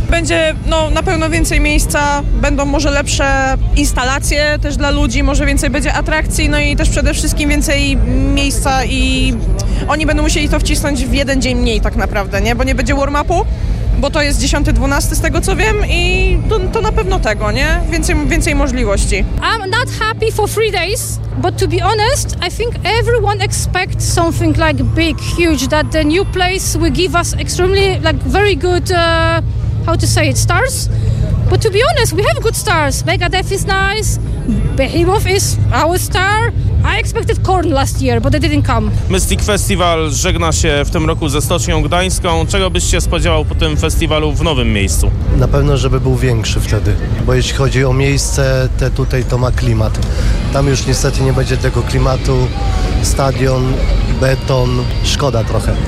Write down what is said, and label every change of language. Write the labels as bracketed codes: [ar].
[pl] Będzie, no, na pewno więcej miejsca, będą może lepsze instalacje też dla ludzi, może więcej będzie atrakcji, no i też przede wszystkim więcej miejsca i oni będą musieli to wcisnąć w jeden dzień mniej tak naprawdę, nie? Bo nie będzie warm-upu. Bo to jest 10-12 z tego co wiem i to na pewno tego, nie? Więcej możliwości. [en] I'm not happy for 3 days, but to be honest, I think everyone expects something like big, huge, that the new place will give us extremely, like very good, stars. But to be honest, we have good stars. Megadeth is nice, Behemoth is our star. I expected Korn last year, but they didn't come. [pl] Mystic Festival żegna się w tym roku ze Stocznią Gdańską. Czego byś się spodziewał po tym festiwalu w nowym miejscu? Na pewno, żeby był większy wtedy, bo jeśli chodzi o miejsce, te tutaj to ma klimat. Tam już niestety nie będzie tego klimatu. Stadion, beton, szkoda trochę.